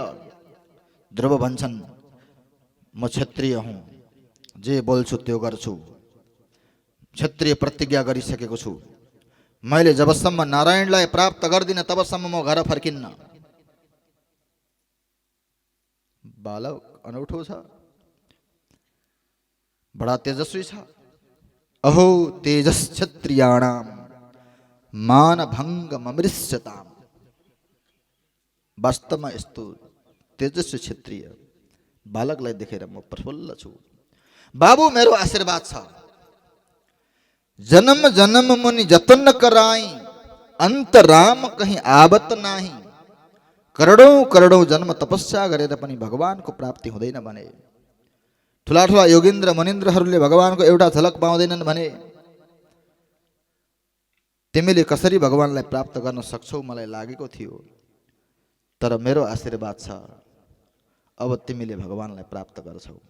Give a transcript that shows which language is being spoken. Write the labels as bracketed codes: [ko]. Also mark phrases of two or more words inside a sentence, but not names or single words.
[ne] ध्रुव भन्छन्, म क्षत्रिय हुँ, जे बोल्छु त्यो गर्छु, क्षत्रिय प्रतिज्ञा गरिसकेको छु। मैले जबसम्म नारायणलाई प्राप्त गर्दिनँ तबसम्म म घर फर्किन्न। बालक अनौठो छ, बडा तेजस्वी छ। [sa] अहो तेजस क्षत्रियाणाम मानभङ्ग ममृष्यताम। [ne] वास्तवमा यस्तो तेजस्वी क्षत्रिय बालकलाई देखेर म प्रफुल्ल छु। बाबु मेरो आशीर्वाद छ, [awa] जन्म जन्म मुनि जतन कराई, अंत राम कहीं आवत नाही। [ne] करोडौं करोडौं जन्म तपस्या गरेर पनि भगवानको प्राप्ति हुँदैन भने, ठुला ठुला योगेन्द्र मनिन्द्रहरूले भगवानको एउटा झलक पाउँदैनन् भने तिमीले कसरी भगवानलाई प्राप्त गर्न सक्छौ मलाई लागेको थियो। तर मेरो आशीर्वाद छ, अब तिमीले भगवानलाई प्राप्त गर्छौ।